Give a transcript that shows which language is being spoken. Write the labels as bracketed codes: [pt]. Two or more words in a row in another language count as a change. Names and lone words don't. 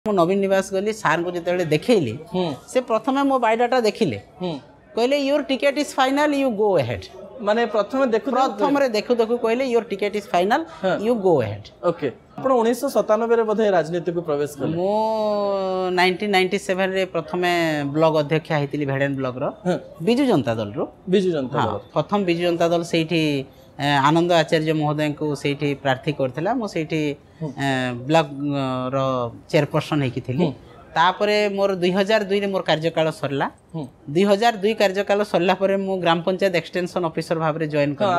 [or] ମୁଁ ନବୀନ ନିବାସ ଗଲି ସାର କୁ ଯେତେ ଦେଖିଲି ସେ ପ୍ରଥମ ମୋ ବାୟୋଡାଟା ଦେଖିଲେ କହିଲେ [en] your ticket is final you go ahead [or] ମାନେ ପ୍ରଥମ ଦେଖୁ ଦେଖୁ କହିଲେ [en] your ticket is final you go ahead [or] ଓକେ ଆପଣ 1997 ରେ ବୋଧେ ରାଜନୀତି କୁ ପ୍ରବେଶ କଲେ ମୋ 1997 ରେ ପ୍ରଥମ ବ୍ଲକ ଅଧ୍ୟକ୍ଷ ହେଇଥିଲି ଭେଡେନ ବ୍ଲକ ର ବିଜୁ ଜନତା ଦଳ ର ପ୍ରଥମ ବିଜୁ ଜନତା ଦଳ ସେଠି ଆନନ୍ଦ ଆଚାର୍ଯ୍ୟ ମହୋଦୟ କୁ ସେଠି ପ୍ରାର୍ଥୀ କରିଥିଲା ମୋ ସେଠି ବ୍ଲକ ର ଚେୟାରପର୍ସନ ହେଇ ଥିଲି ତାପରେ ମୋର 2002 ରେ ମୋର କାର୍ଯ୍ୟକାଳ ସରିଲା 2002 କାର୍ଯ୍ୟକାଳ ସରିଲା ପରେ ମୋ ଗ୍ରାମ ପଞ୍ଚାୟତ [en] extension officer [or] ଭାବରେ ଜଏନ କର